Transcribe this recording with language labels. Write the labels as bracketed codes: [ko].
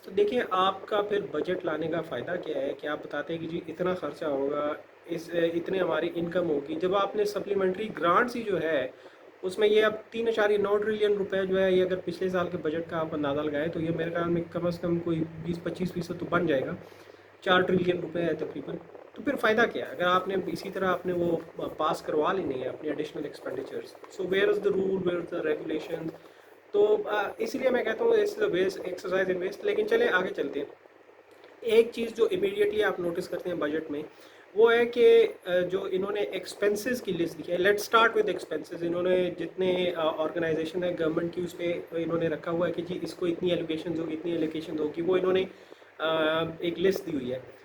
[ur] تو دیکھیں آپ کا پھر بجٹ لانے کا فائدہ کیا ہے کہ آپ بتاتے ہیں کہ جی اتنا خرچہ ہوگا، اتنے ہماری انکم ہوگی، جب آپ نے سپلیمنٹری گرانٹس ہی جو ہے اس میں یہ اب 3.9 ٹریلین روپے جو ہے، یہ اگر پچھلے سال کے بجٹ کا آپ اندازہ لگائیں تو یہ میرے خیال میں کم از کم کوئی 20-25% تو بن جائے گا. 4 ٹریلین روپے ہے تقریباً. تو پھر فائدہ کیا ہے اگر آپ نے اسی طرح آپ نے وہ پاس کروا لینے ہیں اپنے additional expenditures. [en] So where is the rule, where is the regulation. [ur] تو اس لیے میں کہتا ہوں [en] اس waste exercise in waste. [ur] لیکن چلیں آگے چلتے ہیں. ایک چیز جو امیڈیٹلی آپ نوٹس کرتے ہیں بجٹ میں، وہ ہے کہ جو انہوں نے ایکسپنسز کی لسٹ دی ہے، [en] Let start with expenses. [ur] انہوں نے جتنے آرگنائزیشن ہے گورنمنٹ کی، اس پہ انہوں نے رکھا ہوا ہے کہ جی اس کو اتنی ایلوکیشنز ہوگی، اتنی ایلوکیشنز ہوگی، وہ انہوں نے ایک لسٹ دی ہوئی ہے.